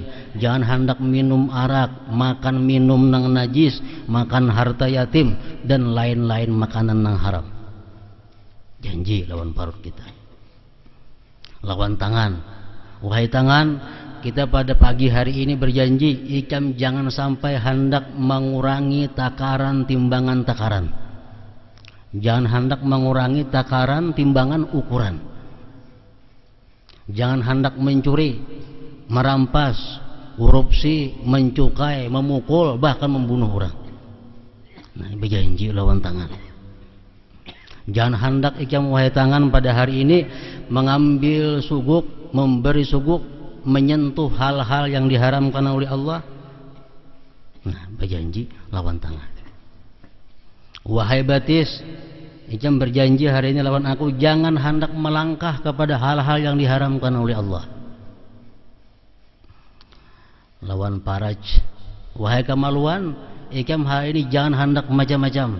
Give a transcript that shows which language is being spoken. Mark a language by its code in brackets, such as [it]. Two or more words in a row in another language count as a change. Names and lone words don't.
[bjn] Jangan hendak minum arak, makan minum nang najis, makan harta yatim, dan lain-lain makanan nang haram. Janji lawan parut kita. Lawan tangan. Wahai tangan, kita pada pagi hari ini berjanji, ikam jangan sampai hendak mengurangi takaran timbangan takaran. Jangan hendak mengurangi takaran timbangan ukuran. Jangan hendak mencuri, merampas, korupsi, mencukai, memukul, bahkan membunuh orang. Nah, berjanji lawan tangan. Jangan hendak ikam wahai tangan pada hari ini mengambil suguk, memberi suguk, menyentuh hal-hal yang diharamkan oleh Allah. Nah, berjanji lawan tangan. Wahai batis, ikam berjanji hari ini lawan aku, jangan hendak melangkah kepada hal-hal yang diharamkan oleh Allah. Lawan paraj, wahai kemaluan, ikam hari ini jangan hendak macam-macam.